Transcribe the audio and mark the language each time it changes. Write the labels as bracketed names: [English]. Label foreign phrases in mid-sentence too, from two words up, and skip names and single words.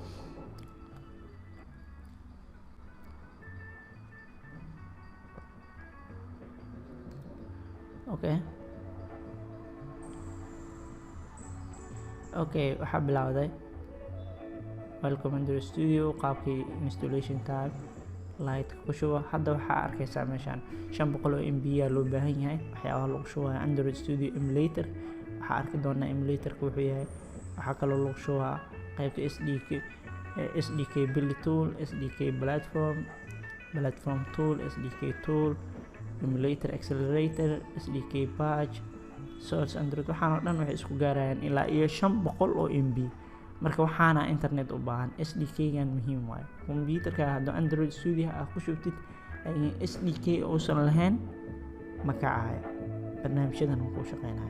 [Somali] waxaa bilowday welcome Android Studio. qaabkii [English] installation tab light [Somali] ku shubo. hadda waxaa arkaysaa meeshaan 500 oo MB loo baahan yahay waxyaabaha lagu shubayo Android Studio emulator. waxaa arki doonaa emulatorka wuxuu yahay. waxaa kaloo lagu shubaa qaybta [English] SDK build tool, SDK platform tool, SDK tool, emulator accelerator, SDK patch, source Android. [Somali] waxaan oo dhan waxay isku gaarayaan ilaa iyo 500 oo MB. marka waxaana internet u baahan. SDK-gan muhiim waaye. computerka haddii Android Studio aad ku shubtid SDK uusan lahayn ma kacayo barnaamijyadan uu ku shaqeynayo.